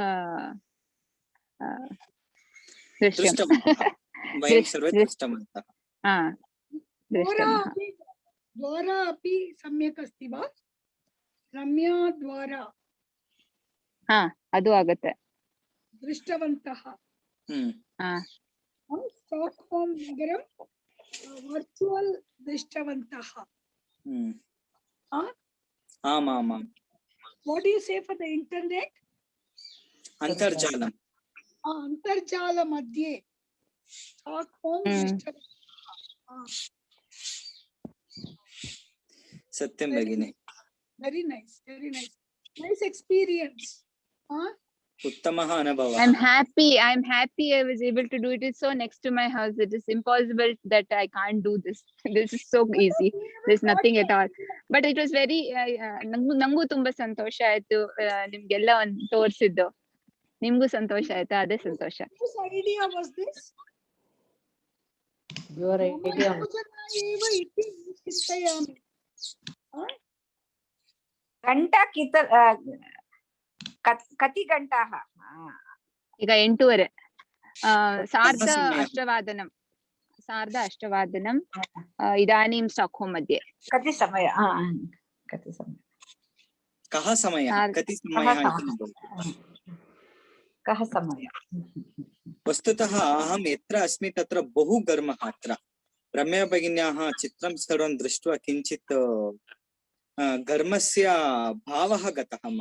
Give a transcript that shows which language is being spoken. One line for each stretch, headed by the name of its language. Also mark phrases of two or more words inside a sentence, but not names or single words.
Sanskrit: वयं सर्वे दृष्टवन्तः द्वारा अपि सम्यक् अस्ति वा रम्या द्वारा
Kannada: ಅದು ಆಗುತ್ತೆ
Sanskrit: दृष्टवन्तः स्टाक्होम् नगरं वर्चुवल् दृष्टवन्तः आमामां
English: what do you say for the internet
Sanskrit: अन्तर्जालम् अन्तर्जाल मध्ये स्टाक्होम् सत्यं भगिनी
English: very nice experience
Sanskrit: उत्तमः अनुभवः
English: I'm happy I was able to do it. It's so next to my house. It is impossible that I can't do this. This is so easy. There's nothing at all. But it was very
Kannada: ನಂಗೂ ತುಂಬಾ ಸಂತೋಷ ಆಯ್ತು ನಿಮ್ಗೆಲ್ಲ ಒಂದು ತೋರಿಸಿದ್ದು ನಿಮ್ಗೂ ಸಂತೋಷ ಆಯ್ತಾ? ಅದೇ ಸಂತೋಷ.
English: Whose idea was this? Your idea.
Sanskrit: एव इति चिन्तयामि. घण्टा कति घण्टाः?
Kannada: ಈಗ 8:30 ಸಾರ್ಧ ಸಮಯ.
Sanskrit: ಅಷ್ಟವಾದನಂ ಇದಾनीं ಸ್ಟಾಕ್ಹೋಮ್ मध्ये. कति समय? कति समय? कः समयः? कति समयः इति न भवति। कः समय? वस्तुतः अहं यत्र अस्मि तत्र बहु घर्मः अत्र। रम्या भगिन्याः चित्रं सर्वं दृष्ट्वा किञ्चित् घर्मस्य भावः गतः मम।